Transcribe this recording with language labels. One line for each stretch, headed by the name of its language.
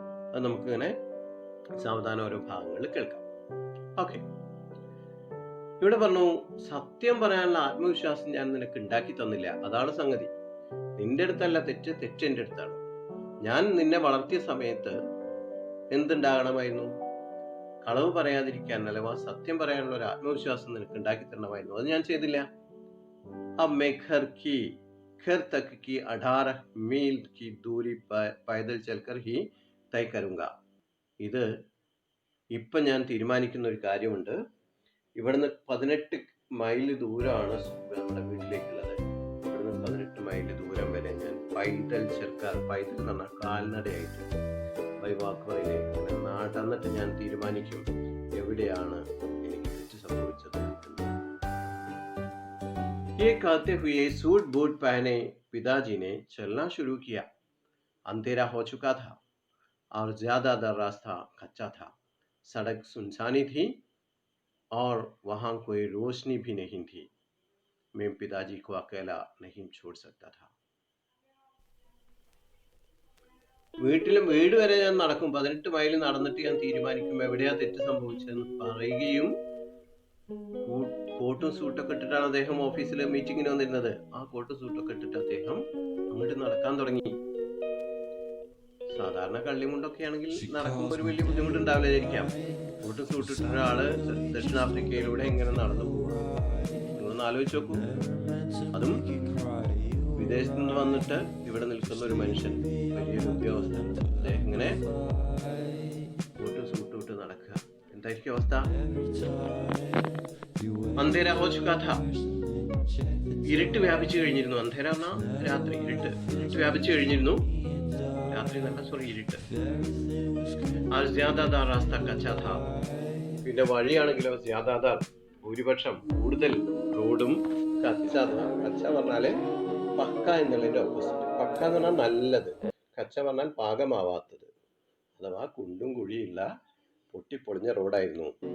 Malayalam: അത് നമുക്കിങ്ങനെ സാവധാനം ഓരോ ഭാഗങ്ങളിൽ കേൾക്കാം. ഓക്കെ, ഇവിടെ പറഞ്ഞു, സത്യം പറയാനുള്ള ആത്മവിശ്വാസം ഞാൻ നിനക്ക് ഉണ്ടാക്കി തന്നില്ല. അതാണ് സംഗതി. നിന്റെ അടുത്തല്ല തെറ്റ് എൻ്റെ അടുത്താണ്. ഞാൻ നിന്നെ വളർത്തിയ സമയത്ത് എന്തുണ്ടാകണമായിരുന്നു? കളവ് പറയാതിരിക്കാൻ, അഥവാ സത്യം പറയാനുള്ള ഒരു ആത്മവിശ്വാസം നിനക്ക് ഉണ്ടാക്കി തരണമായിരുന്നു. അത് ഞാൻ ചെയ്തില്ല.
Hindi: अब मैं घर तक की 18 मील की दूरी पैदल चलकर ही तय करूंगा.
Malayalam: ഇത് ഇപ്പം ഞാൻ തീരുമാനിക്കുന്ന ഒരു കാര്യമുണ്ട്. ഇവിടുന്ന് 18 മൈൽ ദൂരമാണ് നമ്മുടെ വീട്ടിലേക്കുള്ളത്. ഇവിടുന്ന് 18 മൈൽ ദൂരം വരെ ഞാൻ പൈതൽ എന്ന് പറഞ്ഞാൽ കാൽനടയായിട്ട് വാക്ക് പറയുന്നത് നടന്നിട്ട് ഞാൻ തീരുമാനിക്കും എവിടെയാണ് എനിക്ക് തെറ്റ് സംഭവിച്ചത്.
Hindi: ये कहते हुए सूट बूट पहने पिताजी ने चलना शुरू किया. अंधेरा हो चुका था और ज्यादातर रास्ता कच्चा था. सड़क सुनसानी थी और वहां कोई रोशनी भी नहीं थी. मैं पिताजी को अकेला नहीं छोड़ सकता था.
Malayalam: വീട് വരെ ഞാൻ നടക്കും. 18 മൈൽ നടന്നിട്ട് ഞാൻ തീരുമാനിക്കും എവിടെയാ തെറ്റ് സംഭവിച്ചതെന്ന് പറയുകയും കോട്ടും സൂട്ടൊക്കെ ഇട്ടിട്ടാണ് അദ്ദേഹം ഓഫീസിലെ മീറ്റിങ്ങിന് വന്നിരുന്നത്. ആ കോട്ടും സൂട്ടൊക്കെ ഇട്ടിട്ട് അദ്ദേഹം അങ്ങോട്ട് നടക്കാൻ തുടങ്ങി. സാധാരണ കള്ളിമുണ്ടൊക്കെ ആണെങ്കിൽ നടക്കുമ്പോൾ ഒരു വലിയ ബുദ്ധിമുട്ടുണ്ടാവില്ലായിരിക്കാം. കോട്ടും സൂട്ടിട്ട ഒരാള് ദക്ഷിണാഫ്രിക്കയിലൂടെ എങ്ങനെ നടന്നു പോകും? നിങ്ങളൊന്ന് ആലോചിച്ച് നോക്കൂ. അതും വിദേശത്ത് നിന്ന് വന്നിട്ട് ഇവിടെ നിൽക്കുന്ന ഒരു മനുഷ്യൻ, വലിയൊരു ഉദ്യോഗസ്ഥൻ. അദ്ദേഹം ഇങ്ങനെ കോട്ടും എന്തായിരിക്കും അവസ്ഥ?
Hindi: അന്ധേര ഹോ ചുകാ ഥാ,
Malayalam: ഇരുട്ട് വ്യാപിച്ചു കഴിഞ്ഞിരുന്നു. അന്ധേര എന്നാ രാത്രി, ഇരുട്ട് വ്യാപിച്ചു കഴിഞ്ഞിരുന്നു. രാത്രി നല്ല സോറി ഇരുട്ട്.
Hindi: और ज्यादातर रास्ता कच्चा था.
Malayalam: പിന്നെ വഴിയാണെങ്കിലോ ജ്യാദാദാർ ഭൂരിപക്ഷം കൂടുതൽ റോഡും കച്ച പറഞ്ഞാല് പക്ക എന്നുള്ളതിന്റെ ഓപ്പോസിറ്റ്. പക്ക എന്ന് പറഞ്ഞാൽ നല്ലത്, കച്ച പറഞ്ഞാൽ പാകമാവാത്തത്, അഥവാ കുണ്ടും കുഴിയില്ല പൊട്ടിപ്പൊളിഞ്ഞ റോഡായിരുന്നു.